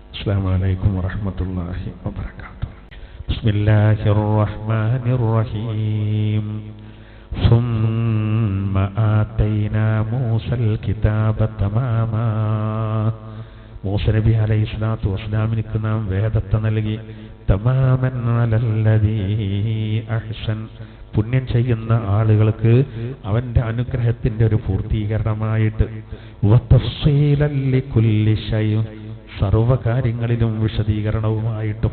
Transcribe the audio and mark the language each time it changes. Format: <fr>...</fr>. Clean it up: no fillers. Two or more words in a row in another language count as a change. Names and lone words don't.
<ar>السلام عليكم ورحمة الله وبركاته. بسم الله الرحمن الرحيم. ثم آتينا موسى الكتاب تماما.</ar> <ml>മൂസ നബി</ml> <ar>عليه الصلاة والسلام</ar> <ml>നാം വേദത്തെ നൽകി.</ml> <ar>تماما على الذي أحسن,</ar> <ml>പുണ്യം ചെയ്യുന്ന ആളുകൾക്ക് അവന്റെ അനുഗ്രഹത്തിന്റെ ഒരു പൂർത്തീകരണമായിട്ട്.</ml> <ar>وتفصيلا لكل شيء,</ar> <ml>സർവകാര്യങ്ങളിലും വിശദീകരണവുമായിട്ടും.</ml>